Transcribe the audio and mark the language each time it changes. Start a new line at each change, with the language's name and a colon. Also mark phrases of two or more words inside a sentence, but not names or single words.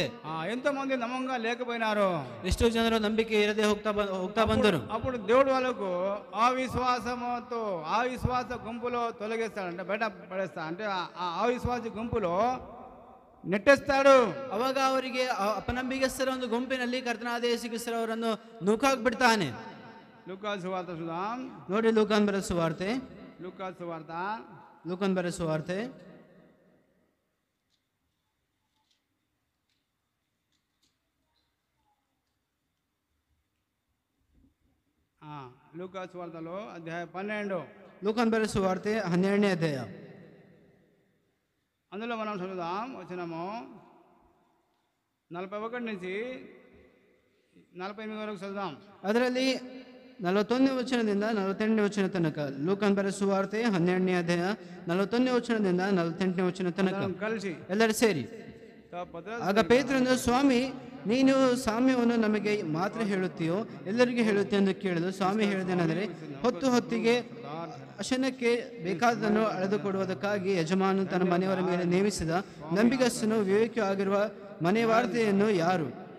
Telugu: ఎంతో మంది నమ్మకంగా లేకపోయినారు,
Kannada: ಎಷ್ಟೋ ಜನರು ನಂಬಿಕೆ ಇರದೆ ಹೋಗ್ತಾ ಬಂದರು.
Telugu: అప్పుడు దేవుడు వాళ్ళకు అవిశ్వాసంతో అవిశ్వాస గుంపులో తొలగిస్తాడంటే, బయట పడేస్తా అంటే ఆ అవిశ్వాస గుంపులో ನೆಟ್ಟೆಸ್ತಾಡು.
Kannada: ಅವಾಗ ಅವರಿಗೆ ಅಪನಂಬಿಗಸ್ತರ ಒಂದು ಗುಂಪಿನಲ್ಲಿ ಕರ್ತನಾದ ಯೇಸು ಕ್ರಿಸ್ತರು ಅವರನ್ನು ನೂಕಾಕ್ಬಿಡ್ತಾನೆ. ಲೂಕಾಸ್ ಸುವಾರ್ತೆ ಸುಧಾಮ್ ನೋಡಿ, ಲೂಕಾನ್ ಬರೆದ ಸುವಾರ್ತೆ, ಲೂಕಾಸ್ ಸುವಾರ್ತ ಲೂಕಾನ್ ಬರೆದ ಸುವಾರ್ತೆ
Telugu: లూకాస్ సువార్తలో అధ్యాయ 12.
Kannada: ಲೂಕಾನ್ ಬರೆದ ಸುವಾರ್ತೆ 12ನೇ ಅಧ್ಯಾಯ.
Telugu: అందులో మనం చదువుదాం వచనము 41 నుంచి 48 వరకు చదువుదాం.
Kannada: ಅದರಲ್ಲಿ 41ನೇ ವಚನದಿಂದ 48ನೇ ವಚನ ತನಕ. ಲೂಕಾನ್ ಬರೆದ ಸುವಾರ್ತೆ 12ನೇ ಅಧ್ಯಾಯ 41ನೇ ವಚನದಿಂದ 48ನೇ ವಚನ ತನಕ
Telugu: కలిసి
Kannada: ಎಲ್ಲರೂ ಸೇರಿ. ಆಗ ಪೇತ್ರನು, ಸ್ವಾಮಿ, ನೀನು ಸಾಮ್ಯವನ್ನು ನಮಗೆ ಮಾತ್ರ ಹೇಳುತ್ತೀಯೋ ಎಲ್ಲರಿಗೂ ಹೇಳುತ್ತೀಯೋ ಎಂದು ಕೇಳಿದು, ಸ್ವಾಮಿ ಹೇಳಿದೇನೆಂದರೆ, ಹೊತ್ತಿಗೆ ಅಶನಕ್ಕೆ ಬೇಕಾದನ್ನು ಅಳೆದುಕೊಡುವುದಕ್ಕಾಗಿ ಯಜಮಾನನು ತನ್ನ ಮನೆಯವರ ಮೇಲೆ ನೇಮಿಸಿದ ನಂಬಿಗಸ್ತನು ವಿವೇಕಿಯೂ ಆಗಿರುವ ಮನೆವಾರ್ತೆಯನ್ನು ಯಾರು?